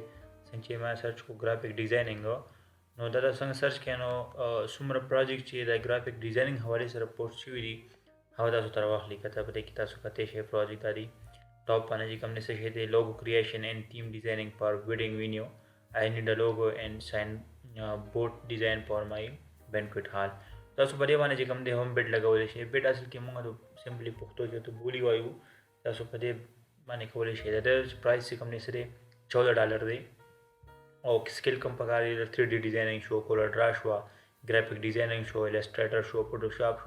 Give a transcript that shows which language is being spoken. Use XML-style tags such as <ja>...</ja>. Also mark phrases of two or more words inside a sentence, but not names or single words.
<ps>څنګه چې ما سرچ کو</ps> <en>graphic designing,</en> <ps>نو دلته څنګه سرچ کړئ نو څومره پروجیکټ چې د</ps> <en>graphic designing</en> <ps>حوالې سره پوسټ شوي دي هغه تاسو ته راواخلي. که ته په دې کې تاسو کتی شئ پروجیکټ دا دي. ټاپ باندې چې کوم دی څه شی دی،</ps> <en>logo creation and theme designing for wedding venue. I need a logo and sign board design for my banquet hall.</en> <ps>تاسو په دې باندې چې کوم دی هم بیټ لګولی شئ. بیټ اصل کې موږ سمپلی پښتو کې ته بولی وایو. تاسو په دې باندې کولی شئ. د پرایس چې کوم دی څه دی $14 دی. او سکل کوم پکار دی،</ps> <en>3D designing</en> <ps>شو، کولر ډرا شوه،</ps> <en>graphic designing</en> <ps>شو، السټریټر شو، فوټوشاپ شو.</ps>